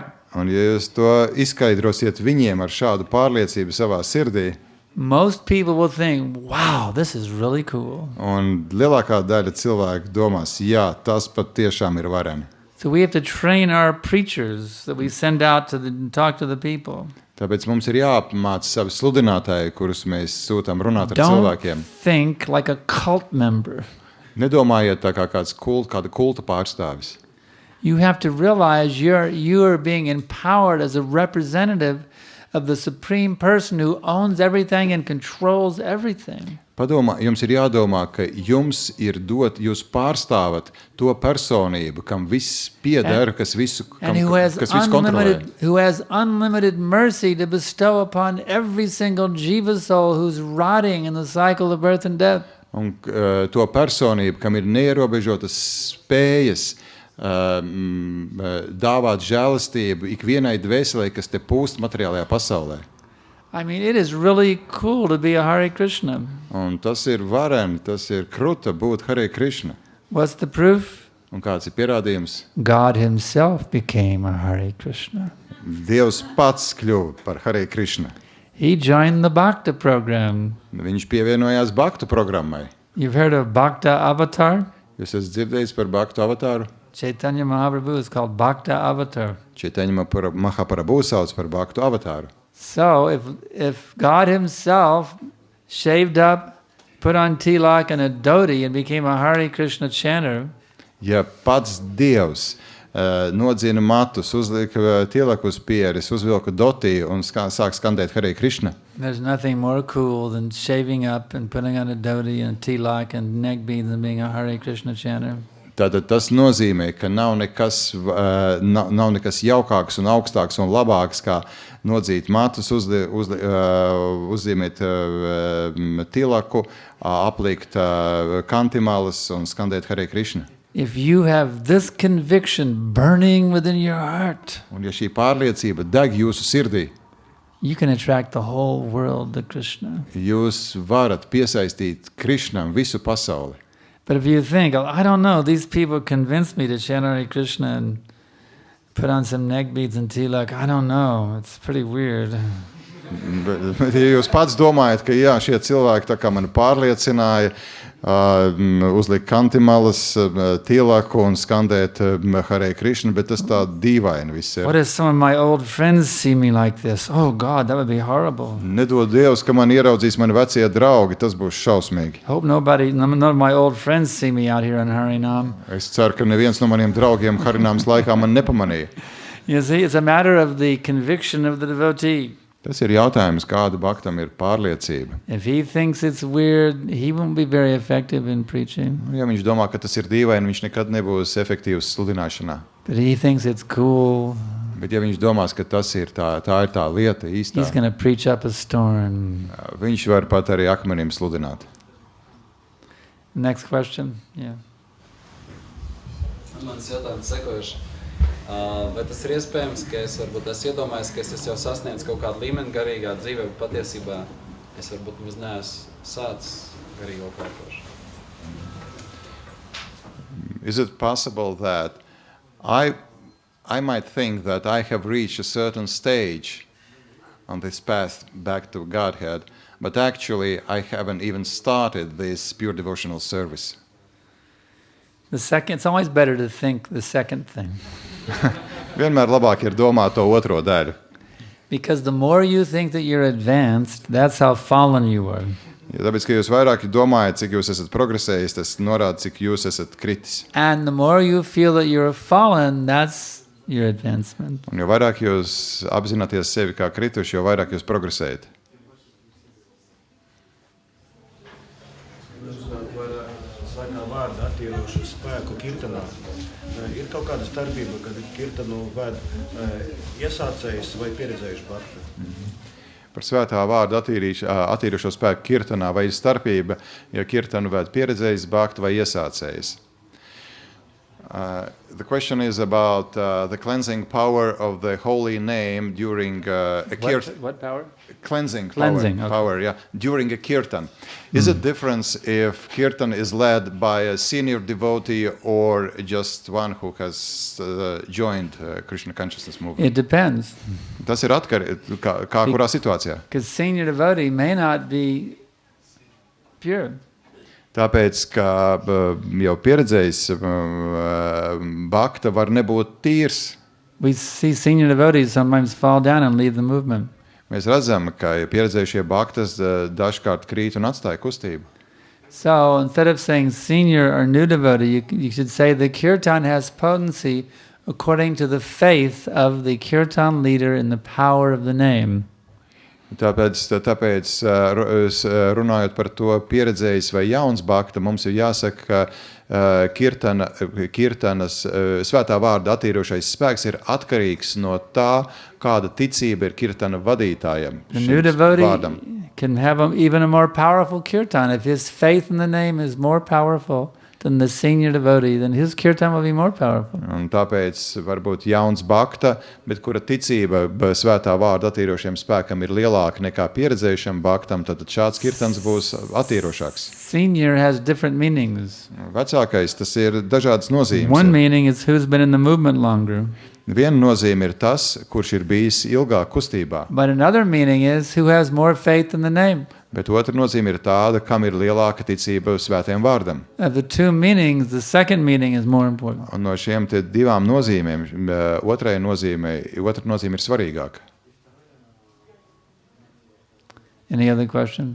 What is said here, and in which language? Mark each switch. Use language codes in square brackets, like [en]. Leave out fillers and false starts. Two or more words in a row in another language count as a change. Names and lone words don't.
[lv] un ja jūs to izskaidrosiet viņiem ar šādu pārliecību savā sirdī, [en] most people will think, wow, this is really cool. [lv] Un lielākā daļa cilvēku domās, jā, tas pat tiešām ir vareni. [en] So we have to train our preachers that we send out to talk to the people. [lv] Tāpēc mums ir jāapmāca savi sludinātāji, kurus mēs sūtām runāt ar cilvēkiem. [en] Don't think like a cult member. [lv] Nedomājiet tā kā kāda kulta pārstāvis. [en] You have to realize you are being empowered as a representative of the supreme person who owns everything and controls everything. [lv] Jums ir jādomā, ka jums ir jūs pārstāvat to personību, kam viss pieder, kas visu kontrolē. [en] Who has unlimited mercy to bestow upon every single jiva soul who's rotting in the cycle of birth and death. [lv] Un to personību, kam ir neierobežotas spējas dāvāt žēlastību ikvienai dvēselē, kas te pūst materiālajā pasaulē. [en] I mean, it is really cool to be a Hare Krishna. [lv] Un tas ir vareni, tas ir kruta būt Hare Krishna. [en] What's the proof? [lv] Un kāds ir pierādījums? [en] God himself became a Hare Krishna. [lv] Dievs pats kļuva par Hare Krishna. [en] He joined the Bhakta program. [lv] Viņš pievienojās Bhaktu programmai. [en] You've heard of Bhakta Avatar? [lv] Jūs esat dzirdējis par Bhaktu avatāru? [en] Chaitanya Mahaprabhu is called Bhakta Avatar. [lv] Chaitanya Mahaprabhu sauc par bhaktu avatāru. [en] So if God himself shaved up, put on tilak and a dhoti and became a Hare Krishna chanter, [lv] Ja pats Dievs nodzina matus, uzlika tilaku uz pieres, uzvilka dotī un sāk skandēt Hare Krishna, [en] there's nothing more cool than shaving up and putting on a dhoti and tilak and neck beads and being a Hare Krishna chanter. [lv] Tātad tas nozīmē, ka nav nekas jaukāks un augstāks un labāks, kā nodzīt matus, uzzīmēt tilaku, aplikt kantimalas un skandēt Hare Krishna. [en] If you have this conviction burning within your heart, [lv] Un ja šī pārliecība deg jūsu sirdī, [en] you can attract the whole world to Krishna. [lv] jūs varat piesaistīt Krishnam visu pasauli. [en] But if you think, oh, I don't know, these people convinced me to chant Hare Krishna and put on some neck beads and tilak, I don't know, it's pretty weird. [lv] Bet ja jūs pats domājat, ka jā, šie cilvēki tā kā mani pārliecināja, uzlikt kantimalas, tilaku un skandēt Hare Krishna, bet tas tā dīvaini viss ir. [en] What if some of my old friends see me like this? Oh God, that would be horrible. [lv] Nedod Dievs, ka man ieraudzīs mani vecie draugi, tas būs šausmīgi. [en] Hope none of my old friends see me out here on Harinam. [lv] Es ceru, ka neviens no maniem draugiem Harinams laikā man nepamanīja. [en] You see, it's a matter of the conviction of the devotee. [lv] Tas ir jautājums, kāda bhaktam ir pārliecība. [en] If he thinks it's weird, he won't be very effective in preaching. [lv] Ja viņš domā, ka tas ir dīvaini, viņš nekad nebūs efektīvs sludināšanā. [en] But he thinks it's cool, [lv] Bet ja viņš domās, ka tas ir tā ir tā lieta īstā, [en] he's going to preach up a storm. [lv] viņš var pat arī akmenim sludināt. [en] Next question. Yeah. [lv] Mans jautājums sekojuši. Vai tas ir iespējams, ka es varbūt esmu iedomājies, ka es jau sasniedzu kaut kādu līmeni garīgā dzīvē, bet patiesībā es varbūt maz neesmu sācis garīgo kalpošanu? [en] Is it possible that I might think that I have reached a certain stage on this path back to Godhead, but actually I haven't even started this pure devotional service? It's always better to think the second thing. [lv] Vienmēr labāk ir domāt to otro daļu. [en] Because the more you think that you're advanced, that's how fallen you are. [lv] Ja tāpēc, ka jūs vairāk domājat, cik jūs esat progresējis, tas norāda, cik jūs esat kritis. [en] And the more you feel that you're fallen, that's your advancement. [lv] Un jo vairāk jūs apzināties sevi kā krituši, jo vairāk jūs progresējat. Par svētā vārda attīrošu spēku kirtanā. Ir kaut kāda starpība, kad kirtanu ved iesācējs vai pieredzējuši bhakti? Par svētā vārdu attīrošo spēku kirtanā, vai ir starpība, ja kirtanu ved pieredzējis bhakti vai iesācējis? [en] The question is about the cleansing power of the holy name during a kirtan. What power? Cleansing Cleansing, power, yeah, during a kirtan. Is it difference if kirtan is led by a senior devotee or just one who has joined Krishna consciousness movement? It depends. [lv] Tas ir atkarīgs, kā kurā situācijā. [en] Because senior devotee may not be pure. [lv] Tāpēc, ka jau pieredzējis bhakta var nebūt tīrs. [en] We see senior devotees sometimes fall down and leave the movement. [lv] Mēs redzam, ka pieredzējušie bhaktas dažkārt krīt un atstāja kustību. [en] So instead of saying senior or new devotee, you should say the kirtan has potency according to the faith of the kirtan leader in the power of the name. [lv] Tāpēc runājot par to pieredzējis vai jauns bhakta, mums ir jāsaka, ka kirtanas svētā vārda attīrošais spēks ir atkarīgs no tā, kāda ticība ir kirtana vadītājam. [en] The new devotee can have even a more powerful kirtan. If his faith in the name is more powerful than the senior devotee, then his kirtan will be more powerful. [lv] Un tāpēc varbūt jauns bhakta, bet kura ticība svētā vārda attīrošiem spēkam ir lielāka nekā pieredzējušam bhaktam, tad šāds kirtans būs attīrošāks. [en] Senior has different meanings. [lv] Vecākais, tas ir dažādas nozīmes. [en] One meaning is who's been in the movement longer. [lv] Viena nozīme ir tas, kurš ir bijis ilgāk kustībā. [en] But another meaning is who has more faith in the name. [lv] Bet otra nozīme ir tāda, kam ir lielāka ticība svētajam vārdam. [en] Of the two meanings, the second meaning is more important. [lv] Un no šiem te divām nozīmēm, otra nozīme ir svarīgāka. [en] Any other question?